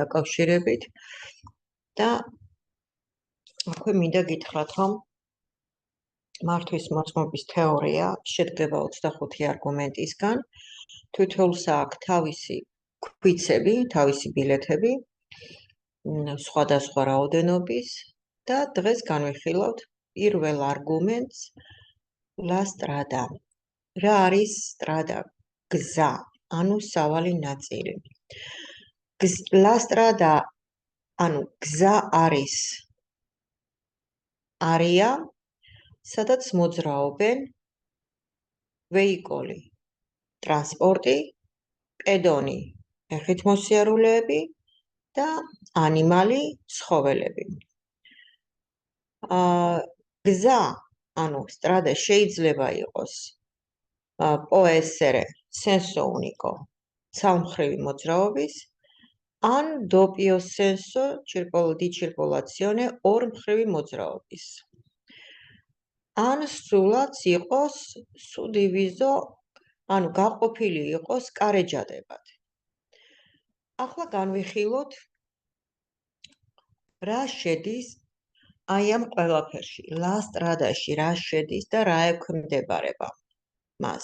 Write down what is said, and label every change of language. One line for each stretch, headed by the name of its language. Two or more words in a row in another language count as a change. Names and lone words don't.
Georgian: დაკავშირებით და აქვე მინდა გითხრათ, რომ მართვის მოწმობის თეორია შედგება 25 არგუმენტისგან, თითოეულს აქვს თავისი ქვიცები, თავისი ბილეთები, სხვადასხვა რაოდენობის და დღეს განვიხილავთ პირველ არგუმენტს
Italian: La strada.
Georgian: რა არის strada? გზა, ანუ სავალი ნაწილი.
Italian: La strada,
Georgian: ანუ გზა არის არეა, სადაც მოძრაობენ ვეიკოლი, ტრანსპორტი, პედონი, ფეხით მოსიარულეები და ანიმალი, ცხოველები. გზა, ანუ strada შეიძლება იყოს
Italian: può essere senso unico,
Georgian: ცალმხრივი მოძრაობის, ან
Italian: doppio senso di circolazione,
Georgian: ორმხრივი მოძრაობის. ან სულაც იყოს suddiviso, ანუ გაყოფილი იყოს კარეჯადებად. ახლა განვიხილოთ რა შედის აი ამ ყველაფერში,
Italian: La strada-
Georgian: ში რა შედის და რა ექვემდებარება მას.